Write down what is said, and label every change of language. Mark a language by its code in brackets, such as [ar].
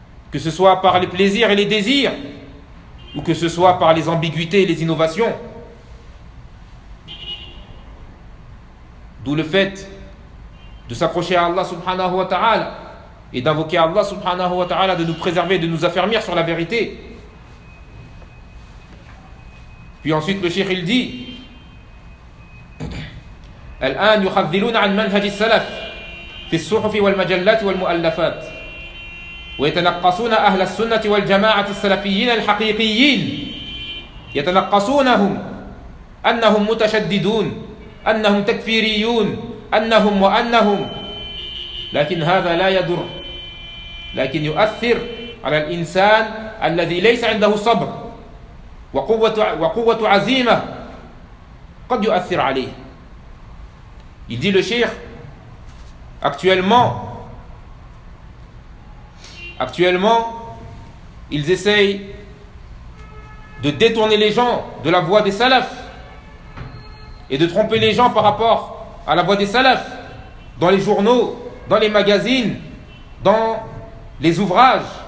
[fr] Que ce soit par les plaisirs et les désirs, ou que ce soit par les ambiguïtés et les innovations. D'où le fait de s'accrocher à Allah subhanahu wa ta'ala et d'invoquer Allah subhanahu wa ta'ala de nous préserver, de nous affermir sur la vérité. [ar] Puis ensuite le cheikh il dit الآن يخذلون عن منهج السلف في الصحف والمجلات والمؤلفات ويتنقصون أهل السنة والجماعة السلفيين الحقيقيين يتنقصونهم أنهم متشددون أنهم تكفيريون أنهم وأنهم لكن هذا لا يضر لكن يؤثر على الإنسان الذي ليس عنده صبر وقوة عزيمة قد يؤثر عليه. [fr] Il dit le cheikh, actuellement, ils essayent de détourner les gens de la voie des salafs et de tromper les gens par rapport à la voie des salafs dans les journaux, dans les magazines, dans les ouvrages.